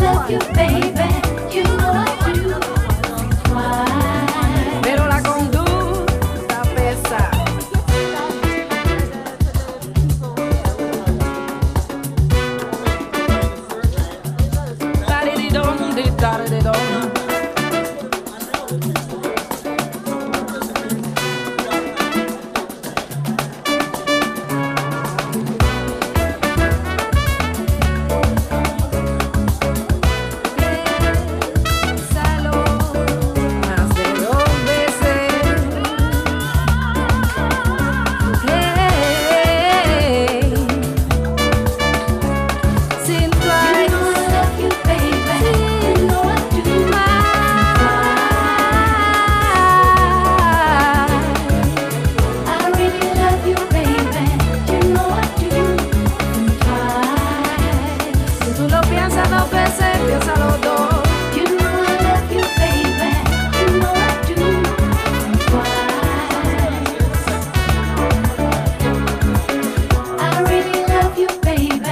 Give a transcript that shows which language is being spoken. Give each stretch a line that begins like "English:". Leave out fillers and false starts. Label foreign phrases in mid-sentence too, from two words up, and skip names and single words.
English: you, baby. You know I do. Why?
Spanish: Pero la conducta pesa. Da-di-di-dum, di-da-di-di-dum. Piénsalo más de 2 veces. Hey, sin
English: You know I love you, baby. You know I do. I really love you, baby. You know I do. Twice.
Spanish: Si tú lo piensas 2 veces, piénsalo 2.
English: You know I love you, baby. You know I do. Twice. I really love you, baby.